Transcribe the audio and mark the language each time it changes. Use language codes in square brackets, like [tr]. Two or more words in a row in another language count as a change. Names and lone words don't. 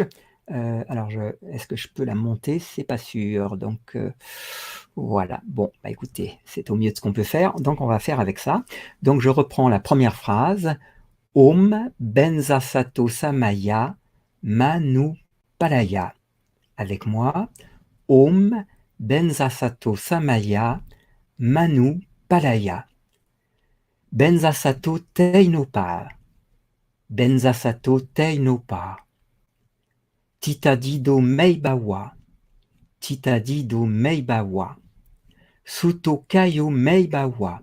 [fr] Alors, est-ce que je peux la monter? C'est pas sûr. Donc, voilà. Bon, bah écoutez, c'est au mieux de ce qu'on peut faire. Donc, on va faire avec ça. Donc, je reprends la première phrase. [sa] ॐ वज्रसत्त्व समय मनु पालय. [fr] Avec moi. [sa] ॐ वज्रसत्त्व समय मनु पालय. वज्रसत्त्व तेनोप. वज्रसत्त्व तेनोप। तिष्ठ दृढो मे भव. तिष्ठ दृढो मे भव। सुतो ष्यो मे भव.